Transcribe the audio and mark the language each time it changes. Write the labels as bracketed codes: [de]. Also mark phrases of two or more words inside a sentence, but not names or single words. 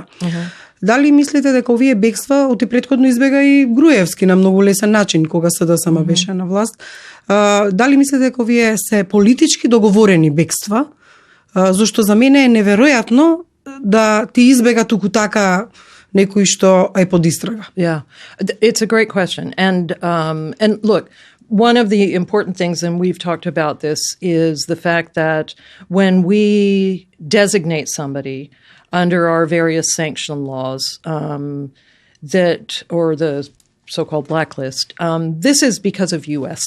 [mk] Дали мислите дека овие бегства, оти претходно избега и Груевски на многу лесен начин кога СДСМ беше на власт, дали мислите дека овие се политички договорени бегства, зашто за мене е неверојатно да ти избега туку така некој што е под истрага? [en] Yeah, it's a great question. And look, one of the important things, and we've talked about this, is the fact that when we designate somebody under our various sanction laws, or the so-called blacklist, this is because of U.S.